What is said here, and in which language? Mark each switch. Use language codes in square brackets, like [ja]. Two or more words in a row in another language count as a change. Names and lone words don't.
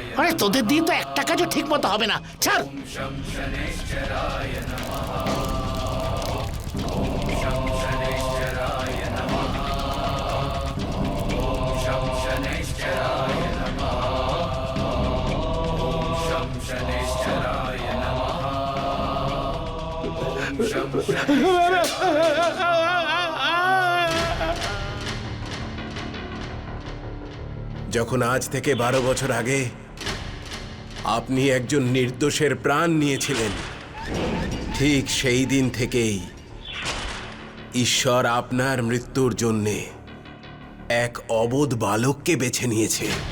[bn] আরে তোদের দিয়ে তো একটা কাজও ঠিক মতো হবে না, ছাড়। [sa] शं शनैश्चराय नमः ॐ शं शनैश्चराय नमः ॐ शं शनैश्चराय नमः ॐ शं शनैश्चराय नमः ॐ शं [bn] যখন আজ থেকে 12 বছর আগে আপনি একজন নির্দোষের প্রাণ নিয়েছিলেন, ঠিক সেই দিন থেকেই ঈশ্বর আপনার মৃত্যুর জন্যে এক অবোধ বালককে বেছে নিয়েছে।